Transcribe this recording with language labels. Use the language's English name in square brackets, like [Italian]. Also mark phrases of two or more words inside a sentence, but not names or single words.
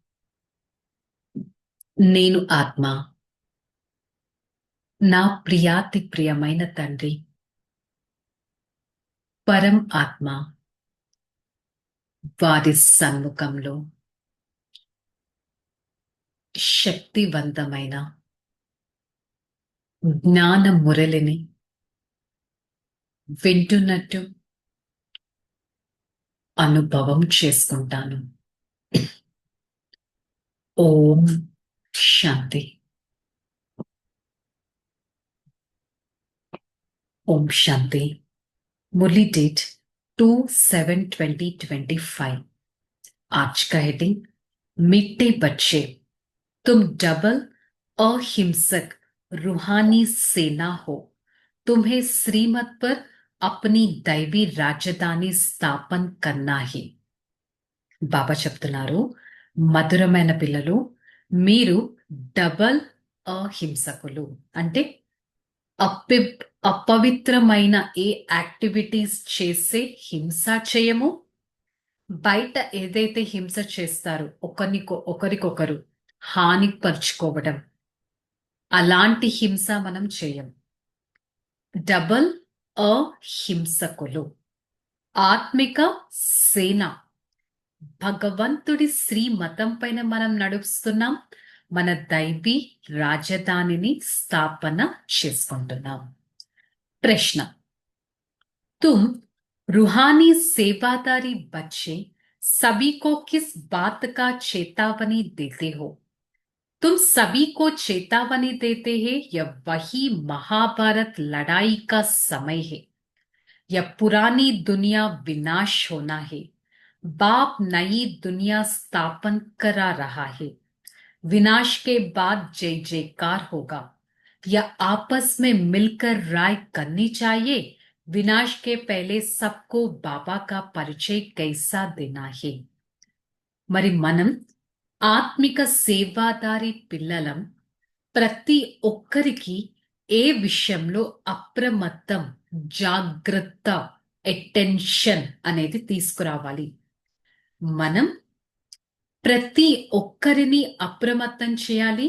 [Telugu] నేను ఆత్మ నా ప్రియాతి ప్రియమైన తండ్రి పరం ఆత్మ వారి సన్ముఖంలో శక్తివంతమైన జ్ఞాన మురళిని వింటున్నట్టు అనుభవం చేసుకుంటాను. ఓం శాంతి. [Hindi] ओम शांति. मुरली डेट 2/7/2025. आज का हेडिंग मीठे बच्चे, तुम डबल अहिंसक रूहानी सेना हो. तुम्हें श्रीमत पर अपनी दैवी राजधानी स्थापन करना है. [Telugu] బాబా చెప్తున్నారు, మధురమైన పిల్లలు, మీరు డబల్ అహింసకులు అంటే అపవిత్రమైన ఏ యాక్టివిటీస్ చేసే హింస చేయము. బయట ఏదైతే హింస చేస్తారో ఒకరికొకరు హాని పరుచుకోవడం, అలాంటి హింస మనం చేయం. డబల్ అహింసకులు, ఆత్మిక సేన, భగవంతుడి శ్రీమతం పైన మనం నడుస్తున్నాం. మన దైవీ రాజధానిని స్థాపన చేసుకుంటున్నాం. [Hindi] प्रश्न, तुम रूहानी सेवादारी बच्चे सभी को किस बात का चेतावनी देते हो? तुम सभी को चेतावनी देते हैं यह वही महाभारत लड़ाई का समय है. यह पुरानी दुनिया विनाश होना है. बाप नई दुनिया स्थापन करा रहा है. विनाश के बाद जय जयकार होगा. या आपस में मिलकर राय करनी चाहिए. विनाश के पहले सबको बाबा का परिचय कैसा देना है. [Telugu] మరి మనం ఆత్మిక సేవాదారి పిల్లలం. ప్రతి ఒక్కరికి ఏ విషయంలో అప్రమత్తం, జాగ్రత్త, అటెన్షన్ అనేది తీసుకురావాలి. మనం ప్రతి ఒక్కరిని అప్రమత్తం చేయాలి.